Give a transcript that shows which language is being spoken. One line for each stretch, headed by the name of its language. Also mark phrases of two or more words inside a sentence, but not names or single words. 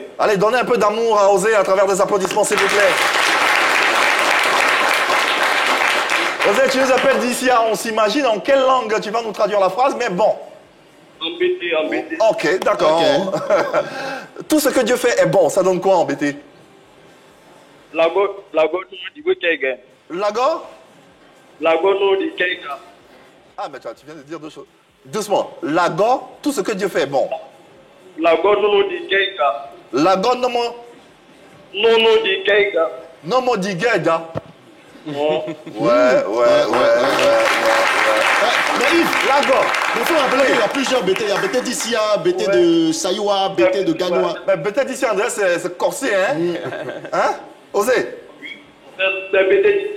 French: Allez, donnez un peu d'amour à Osé à travers des applaudissements, s'il vous plaît. Osé, tu nous appelles d'Isia, on s'imagine en quelle langue tu vas nous traduire la phrase, mais bon. Embêté. Ok, d'accord. Tout ce que Dieu fait est bon, ça donne quoi en BT?
Daloa Bété: Lago no di Kega. Lago? Lago no di Kega.
French: Ah, mais tu viens de dire deux choses. Doucement. Lago, tout ce que Dieu fait est bon.
Daloa Bété: Lago no di Kega. Lago no mo di Kega. no mo di Geda. Oh.
French: Ouais. Mais Yves,
Daloa Bété: Lago.
French: il faut rappeler qu'il y a plusieurs BT. Il y a BT d'Issia, BT de Sayoua, BT de Ganois. Mais peut-être ici, André, c'est corsé, hein? Hein? Osé? C'est BT d'ici.